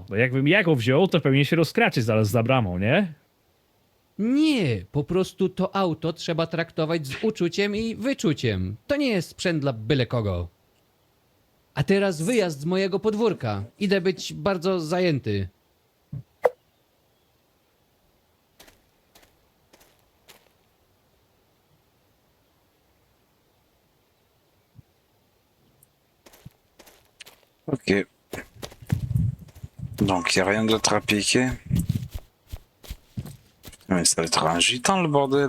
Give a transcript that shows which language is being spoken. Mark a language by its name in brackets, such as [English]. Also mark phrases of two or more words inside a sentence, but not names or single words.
[Polish] Bo jakbym ja go wziął, to pewnie się rozkraczy zaraz za bramą, nie? Nie, po prostu to auto trzeba traktować z uczuciem i wyczuciem. To nie jest sprzęt dla byle kogo. A teraz wyjazd z mojego podwórka. Idę być bardzo zajęty. Ok. [French] Donc, il n'y a rien d'autre à piquer. Mais ça va être un gitan, le bordel.